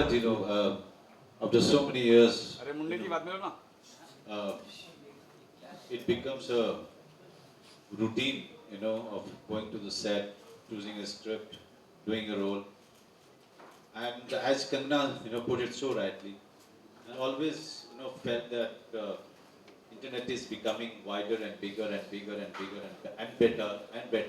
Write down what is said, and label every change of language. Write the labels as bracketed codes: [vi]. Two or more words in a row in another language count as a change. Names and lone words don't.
[en] after so many years, [hi] अरे मुंडे की बात में लो ना [en] uh, it becomes a routine, of going to the set, choosing a script, doing a role. And as Kangana, put it so rightly, I always, felt that internet is becoming wider and bigger and bigger and bigger and better and better.